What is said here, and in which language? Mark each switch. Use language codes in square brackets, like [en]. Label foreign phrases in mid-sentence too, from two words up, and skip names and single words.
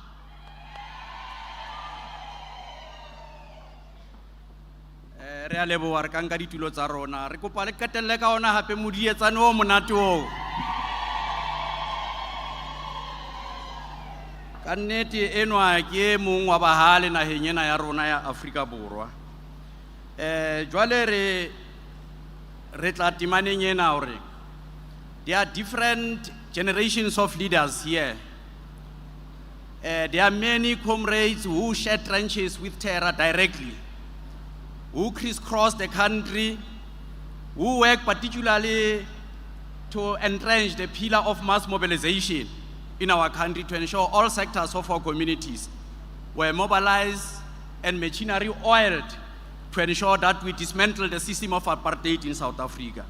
[st] Re a leboha re ka nka ditulo tsa rona re kopa le qetelle ka ona hape modietsane o monate o ka nnete enwa ke mong wa bahale naheng ena ya rona ya Afrika Borwa jwale re tla timaneng ena hore [en] there are different generations of leaders here. There are many comrades who shed trenches with terror directly, who crisscross the country, who work particularly to entrench the pillar of mass mobilization in our country to ensure all sectors of our communities were mobilized and machinery oiled to ensure that we dismantle the system of apartheid in South Africa.